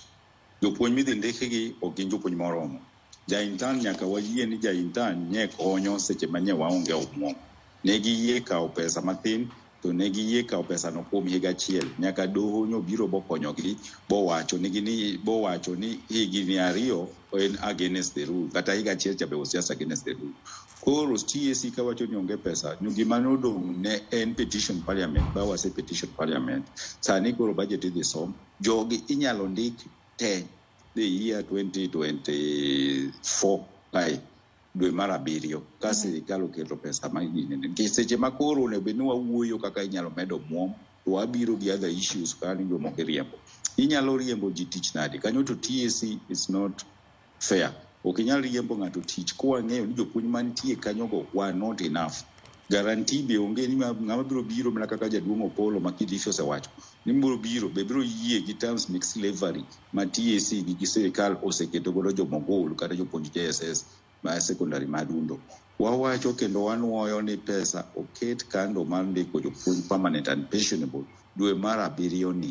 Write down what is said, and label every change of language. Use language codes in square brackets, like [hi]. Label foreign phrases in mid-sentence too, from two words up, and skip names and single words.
[luo] Jopuonj midhi ndikigi ok gin jopuonj moromo. Ja-intern nyaka wayie ni ja-intern nye konyo seche manye waonge omuom. Ne giyie kawo pesa matin, to ne giyie kawo pesa no kuom higa achiel. Nyaka doho nyobiro bokonyogi bowacho ni higni 2 en [en] against the rule, [luo] kata higa achiel chabe osiasa [en] against the rule. [luo] Koro TSC kawacho ni onge pesa, gima nodong' ne en [en] petition parliament, [luo] bawase [en] petition parliament. [luo] Sani koro budget idhi som, jogi inyalo ndik te [en] the year [luo] 2024 dwe mar 7 ka sirikal oketo pesa magini. Seche makoro onego ni wawuoyo kaka inyalo medo muom, to wabiro gi [en] other issues [luo] kani jomoko riembo. Inyalo riembo ji tich nadi kanyo, to TSC [en] is not fair. [luo] Ok inyal riembo ng'ato tich kwa ng'eyo ni jopuonj mantie kanyo go [en] were not enough. [luo] Guarantee be onge ni ng'ama biro mana kaka jaduong' Opolo ma Kidisho osewacho ni biro yie gi [en] terms mixed slavery [luo] ma TSC gi sirikal oseketo godo jomogul kata jopuonj JSS ma secondary madundo. Wawacho kendo wanuoyo ni pesa oket kando mar ndiko jopuonj [en] permanent and pensionable [luo] dwe mar 7 ni.